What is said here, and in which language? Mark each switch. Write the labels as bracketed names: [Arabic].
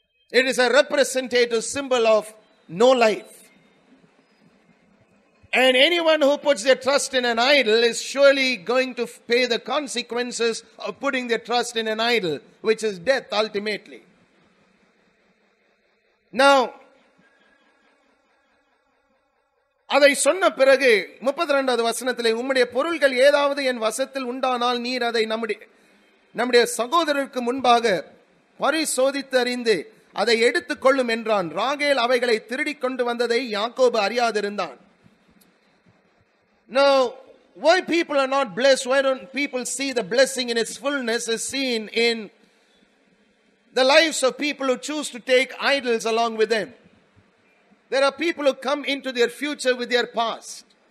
[English] It is a representative symbol of no life. And anyone who puts their trust in an idol is surely going to pay the consequences of putting their trust in an idol, which is death ultimately. [Tamil] Now, அதை சொன்ன பிறகு 32வது வசனத்திலே, உம்முடைய பொருள்கள் ஏதாவது என் வசத்தில் உண்டானால் நீர் அதை நம்முடைய சகோதரருக்கு முன்பாக பரிசோதித்து அறிந்து அதை எடுத்துக் கொள்ளும் என்றான். ராகேல் அவைகளை திருடிக் கொண்டு வந்ததை யாக்கோபு அறியாதிருந்தான். [English] Now, why people are not blessed? Why don't people see the blessing in its fullness is seen in the lives of people who choose to take idols along with them. There are people who come into their future with their past.